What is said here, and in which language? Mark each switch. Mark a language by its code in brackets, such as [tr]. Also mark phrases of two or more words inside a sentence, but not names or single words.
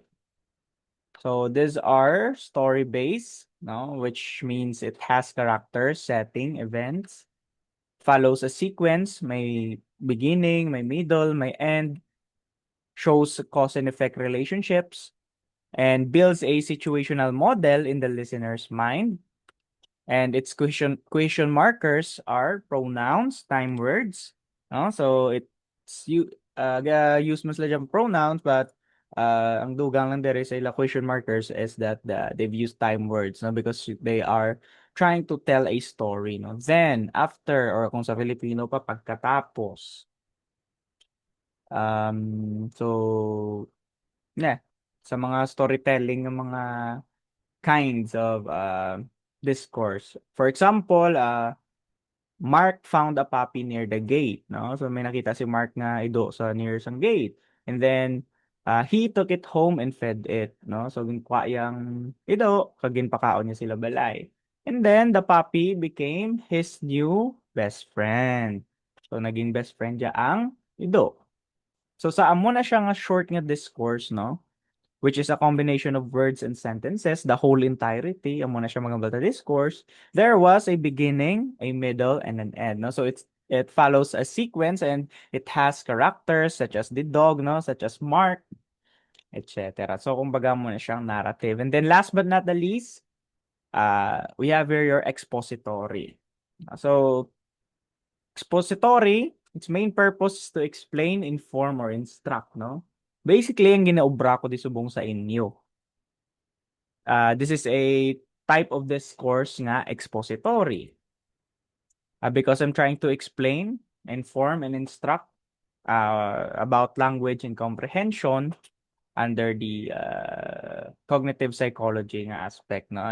[en] So these are story-based, no, which means it has character, setting, events, follows a sequence, may beginning, may middle, may end, shows cause and effect relationships, and builds a situational model in the listener's mind. And its question markers are pronouns, time words. No? So it's use [hil] mas lang [en] pronouns, but [hil] ang dugang lang dere sa ila [en] question markers is that they've used time words, no, because they are trying to tell a story, no. Then after, or [hil] kung sa Filipino pa pagkatapos, [en] so yeah, [hil] sa mga [en] storytelling [hil] ng mga [en] kinds of discourse. For example, Mark found a puppy near the gate, no? [hil] So may nakita si Mark nga ido sa near sang gate. [en] And then he took it home and fed it, no? [hil] So ginkuha yang ido, kag ginpakaon niya sila balay. [en] And then the puppy became his new best friend. [hil] So naging [en] best friend [hil] niya ang ido. So sa amo na siya nga short nga discourse, no? [en] Which is a combination of words and sentences, the whole entirety, [hil] amo na siya mga bata [en] discourse, there was a beginning, a middle, and an end. No? So it follows a sequence and it has characters such as the dog, no? Such as Mark, etc. So [hil] kumbaga mo na siyang [en] narrative. And then last but not the least, we have here your expository. So expository, its main purpose is to explain, inform, or instruct, no? Basically, [hil] ang ginaobra ko di subong sa inyo. [en] This is a type of discourse nga expository. Because I'm trying to explain, inform, and instruct about language and comprehension under the cognitive psychology nga aspect, no?